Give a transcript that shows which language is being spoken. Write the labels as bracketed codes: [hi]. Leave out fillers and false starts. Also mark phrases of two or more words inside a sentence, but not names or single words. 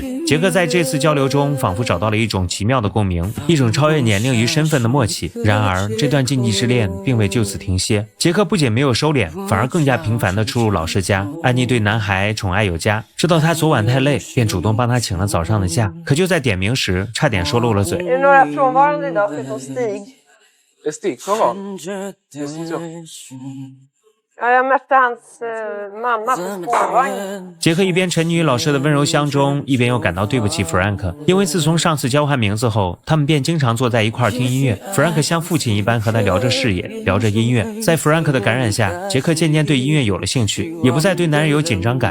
[zh] 杰克在这次交流中仿佛找到了一种奇妙的共鸣，一种超越年龄与身份的默契。然而这段禁忌之恋并未就此停歇，杰克不仅没有收敛，反而更加频繁地出入老师家。安妮对男孩宠爱有加，知道他昨晚太累，便主动帮他请了早上的假，可就在点名时差点说漏了嘴。 [sv] frånvarande idag förutom Stig. Är Stig frånvarande? [zh] 杰克一边沉溺于老师的温柔乡中，一边又感到对不起 Frank， 因为自从上次交换名字后，他们便经常坐在一块听音乐。Frank 像父亲一般和他聊着事业，聊着音乐。在 Frank 的感染下，杰克渐渐对音乐有了兴趣，也不再对男人有紧张感。